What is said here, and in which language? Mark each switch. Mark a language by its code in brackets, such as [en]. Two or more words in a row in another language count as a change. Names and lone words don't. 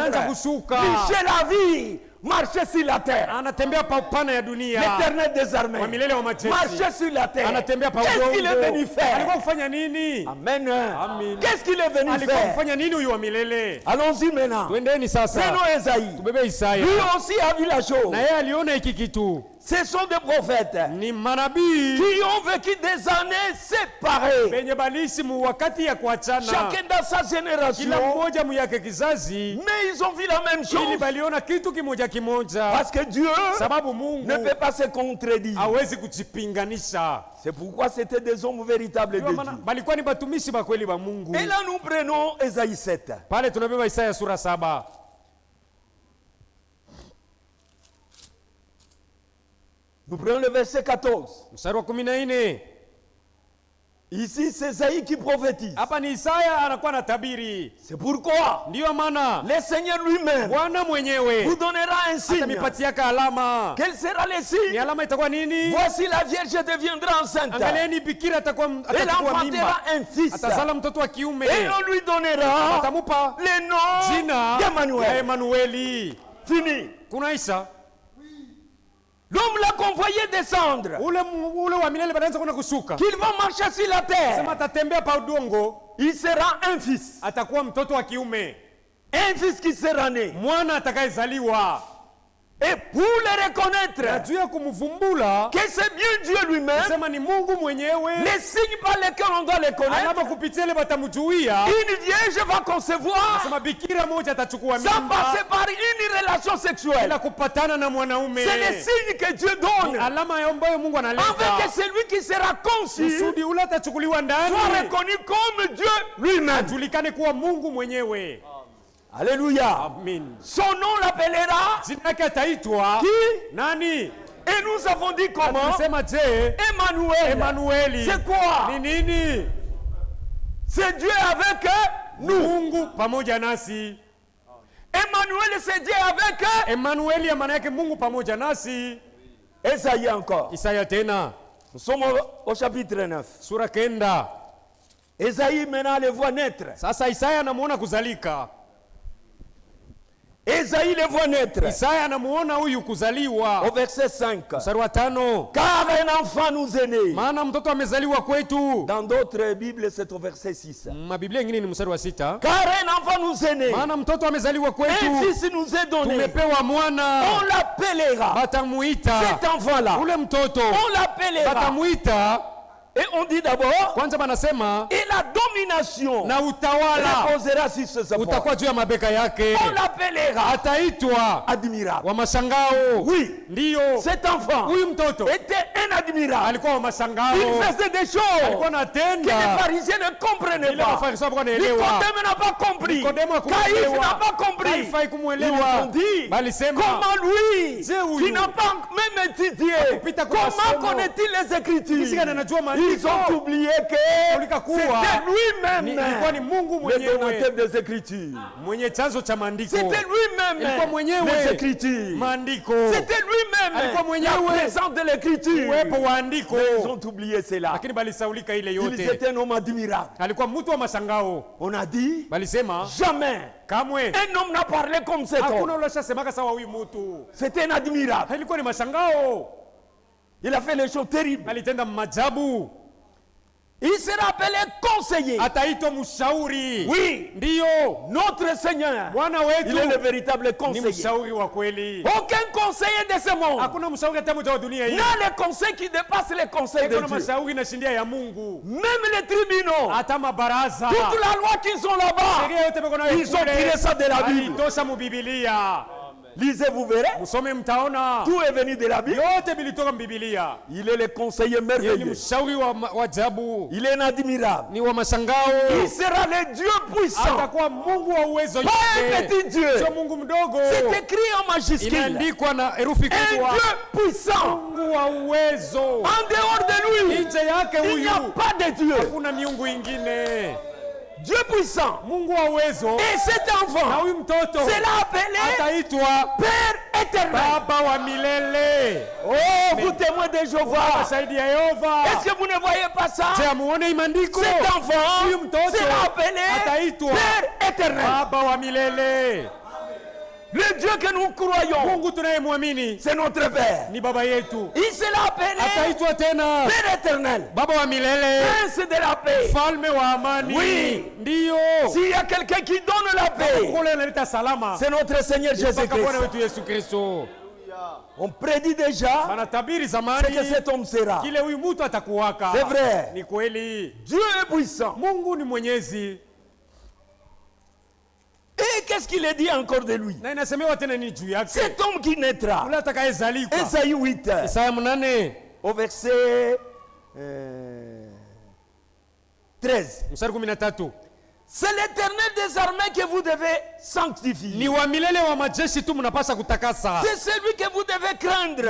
[sw] Anaanza kushuka. [fr] Chercher la vie. Marcher sur la terre. [sw] Anatembea pa upana ya dunia. [fr] L'Éternel des armées. [sw] Wa milele wa majeshi. [fr] Marcher sur la terre. [sw] Anatembea pa [fr] Qu'est-ce qu'il est [sw] udongo. [fr] venu faire? [sw] Alikuwa kufanya nini? Amen. Amen. [fr] Qu'est-ce qu'il est venu [sw] Alikuwa [fr] faire? [sw] kufanya nini huyu wa milele? [fr] Allons-y maintenant. [sw] Twendeni sasa. [fr] Prenons Esaïe. [sw] Tubebe Isaya. [fr] Lui aussi a vu la chose. [sw] Na yeye aliona hiki kitu. [fr] Ce sont des prophètes [sw] Ni manabii [fr] qui ont vécu des années séparées. [sw] benye baliishi mu wakati ya kuachana. [fr] Chacun dans sa [sw] Kila [fr] génération. [sw] mmoja mu yake kizazi. [fr] Mais ils ont vu la même [sw] Ili [fr] chose. [sw] baliona kitu kimoja kimoja. [fr] Parce que Dieu [sw] Sababu [fr] ne [sw] Mungu [fr] peut pas se contredire. [sw] hawezi kujipinganisha. [fr] C'est pourquoi c'était des hommes véritables de [sw] Ndio maana [fr] Dieu. [sw] balikuwa ni batumishi ba kweli ba Mungu. [fr] Et là nous prenons Esaïe 7. [sw] Pale tunabeba Isaya sura 7. [fr] Nous prenons le verset 14. [sw] Mstari wa 14. [fr] Ici c'est Esaïe qui prophétise. [sw] Hapa ni Isaya anakuwa na tabiri. [fr] C'est pourquoi [sw] Ndiyo maana [fr] le Seigneur lui-même [sw] Bwana [fr] vous [sw] mwenyewe [fr] donnera un signe. [sw] atamipatiaka alama. [fr] Quel sera le [sw] Ni [fr] signe? [sw] alama itakuwa nini? [fr] Voici la Vierge deviendra enceinte. [sw] Angalieni bikira atakuwa [fr] Elle [sw] atakuwa mimba. [fr] enfantera un fils. [sw] Atazala mtoto wa kiume. [fr] Et on lui donnera [sw] Atamupa [fr] le nom [sw] jina ya [fr] d'Emmanuel. [sw] Emanueli. [fr] Fini. [sw] Kunaisha. [fr] L'homme l'a convoyé descendre. [sw] Ule wa milele banaanza kuna kushuka. [fr] Qu'il va marcher sur la terre. [sw] Sema atatembea pa udongo, [fr] Il sera un fils. [sw] atakuwa mtoto wa kiume. [fr] Un fils qui sera né. [sw] Mwana atakayezaliwa. [fr] Et pour le [sw] Na [fr] reconnaître [sw] juu ya kumvumbula, [fr] que c'est bien Dieu lui-même, [sw] sema ni Mungu mwenyewe. [fr] les signes par lesquels on doit les connaître, [sw] Alama kupitia ile batamjuia. [fr] une vierge va concevoir [sw] Sema bikira moja atachukua [fr] sans passer [sw] mimba [fr] par une relation sexuelle. [sw] bila kupatana na mwanaume. [fr] C'est le signe que Dieu [sw] Ni [fr] donne. [sw] alama ambayo Mungu [fr] Afin que [sw] analeta. [fr] celui qui sera conçu [sw] Kusudi ule atachukuliwa ndani. [fr] soit reconnu comme Dieu lui-même. [sw] Ajulikane kuwa Mungu mwenyewe. Alléluia. Amen. [fr] Son nom l'appellera [sw] Jina lake ataitwa [fr] qui? [sw] nani? [fr] Et nous avons dit comment? [sw] Tunasema je, Emmanuel. Emanueli. [fr] C'est quoi? [sw] Ni nini? [fr] C'est Dieu avec nous. [sw] Mungu pamoja nasi. [fr] Emmanuel, c'est Dieu avec [sw] Emanueli maana yake Mungu pamoja nasi. [fr] Esaïe encore. [sw] Isaya tena [fr] Nous sommes au chapitre 9. [sw] sura 9. [fr] Esaïe maintenant le voit naître. [sw] Sasa Isaya anamuona kuzalika. [fr] Esaïe le voit naître. [sw] Isaya anamuona huyu kuzaliwa. [fr] Au verset 5. [sw] Mstari wa 5. [fr] Car un enfant nous est né. [sw] Maana mtoto amezaliwa kwetu. [fr] Dans d'autres Bibles, c'est au verset 6. [sw] Mabiblia nyingine ni mstari wa 6. [fr] Car un enfant nous est né. [sw] Maana mtoto amezaliwa [fr] Un [sw] kwetu. [fr] fils nous est donné. [sw] Tumepewa mwana. [fr] On l'appellera. [sw] Batamuita. [fr] Cet enfant-là. [sw] Ule mtoto. [fr] On l'appellera. [sw] Batamuita. [fr] Et on dit d'abord, [sw] Kwanza banasema [fr] et la domination [sw] na utawala [fr] reposera sur ses épaules. [sw] utakuwa juu ya mabeka yake. [fr] On l'appellera [sw] Ataitwa [fr] admirable. [sw] wa mashangao. [fr] Oui, [sw] Ndiyo, [fr] cet enfant [sw] huyu mtoto [fr] était un admirable. [sw] alikuwa wa mashangao. [fr] Il faisait des choses [sw] Alikuwa [fr] que les [sw] anatenda [fr] pharisiens ne comprenaient [sw] ile [fr] pas. [sw] mafarisayo hawakuwa wanaelewa. [fr] Nicodème n'a pas compris. [sw] Nikodemo [fr] Caïphe [sw] hakuelewa. [fr] n'a pas compris. [sw] Kaifa [fr] Ils [sw] haikumuelewa. [fr] ont dit, [sw] Balisema [fr] comment lui, [sw] Je huyu. [fr] qui n'a pas même étudié, [sw] Hakupita kwa [fr] comment [sw] masomo. [fr] connaît-il les Écritures? [sw] Kisi gani anajua [fr] Ils [sw] maandiko? [fr] ont oublié que [sw] Ulika kuwa [fr] c'était lui-même [sw] ilikuwa ni Mungu [fr] le donateur [sw] mwenyewe [fr] des Écritures. [sw] mwenye chanzo cha maandiko. [fr] C'était lui-même [sw] Ilikuwa mwenyewe [fr] les Écritures. [sw] maandiko. [fr] C'était lui-même [sw] Alikuwa [fr] la [sw] mwenyewe [fr] présence de l'Écriture. [sw] uwepo wa andiko. [fr] Ils ont oublié cela. [sw] Lakini balisaulika ile [fr] Il [sw] yote. [fr] était un homme admirable. [sw] Alikuwa mtu wa mashangao. [fr] On a dit, [sw] Balisema [fr] jamais [sw] kamwe [fr] un homme n'a parlé comme cet [sw] hakuna [fr] homme. [sw] ule ashasemaka sawa huyu mtu. [fr] C'était un admirable. [sw] Ilikuwa ni mashangao. [fr] Il a fait les choses terribles. [sw] Alitenda majabu. [fr] Il sera appelé conseiller. [sw] Ataitwa mshauri. [fr] Oui. [sw] Ndiyo. [fr] Notre Seigneur. [sw] Bwana wetu. [fr] Il est le véritable conseiller. [sw] Ni mshauri wa kweli. [fr] Aucun conseiller de ce monde. [sw] Hakuna mshauri hata mmoja wa dunia hii. [fr] N'a les conseils qui dépassent les conseils de Dieu. [sw] Hakuna mshauri inashindia ya Mungu. [fr] Même les tribunaux. [sw] Hata mabaraza. [fr] Toute la loi qu'ils ont là-bas. Ils ont tiré ça de la Bible. [sw] Tosha mu Biblia. [fr] Lisez, vous verrez. [sw] Musome mtaona. [fr] Tout est venu de la Bible. [sw] Yote bilitoka Biblia. [fr] Il est le conseiller merveilleux. [sw] Ni mshauri wa ajabu. [fr] Il est inadmirable. [sw] Ni wa mashangao. [fr] Il sera le Dieu puissant. [sw] Atakuwa Mungu wa uwezo yote. [fr] Pas un petit Dieu. [sw] Sio Mungu mdogo. [fr] C'est écrit en majuscule. [sw] Inaandikwa na herufi kubwa. [fr] Un Dieu puissant. [sw] Mungu wa uwezo. [fr] En dehors de lui. [sw] Nje yake huyu. [fr] Il n'y a pas de Dieu. [sw] Hakuna miungu ingine. [fr] Dieu puissant. [sw] Mungu wa uwezo. [fr] Et cet enfant. [sw] Na huyu mtoto. [fr] C'est là appelé. [sw] Ataitwa [fr] Père éternel. [sw] Baba wa milele. [fr] Oh, vous témoins de Jéhovah. [sw] Shahidi ya Yehova. [fr] Est-ce que vous ne voyez pas ça? [sw] Je amuone imandiko. [fr] Cet enfant. [sw] Huyu mtoto. [fr] C'est là appelé. [sw] Ataitwa [fr] Père éternel. [sw] Baba wa milele. [fr] Le Dieu que nous croyons, [sw] Mungu tunayemwamini [fr] c'est notre Père. [sw] ni baba yetu. [fr] Il s'est appelé [sw] Ataitwa tena [fr] Père éternel, [sw] Baba wa milele, [fr] Prince de la paix. [sw] Mfalme wa amani. [fr] Oui. [sw] Ndiyo. [fr] S'il y a quelqu'un qui donne la paix, [sw] Kule analeta salama. [fr] c'est notre Seigneur [sw] Mpaka Bwana Jésus-Christ. wetu Yesu Kristo. [fr] On prédit déjà [sw] Wanatabiri [fr] ce [sw] zamani [fr] que cet homme sera. [sw] kile huyu mtu atakuwaka. [fr] C'est vrai. [sw] Ni kweli. [fr] Dieu est puissant. [sw] Mungu ni mwenyezi. [fr] Et qu'est-ce qu'il est dit encore de lui? [sw] Na inasemewa tena ni juu yake. [fr] Cet homme qui naîtra. [sw] Ule atakayezalikwa. [fr] Esaïe 8. [sw] Isaya 8. [fr] Au verset 13. [sw] Mstari 13. [fr] C'est l'Éternel des armées que vous devez sanctifier. [sw] Ni wa milele wa majeshi tu mnapasa kutakasa. [fr] C'est celui que vous devez craindre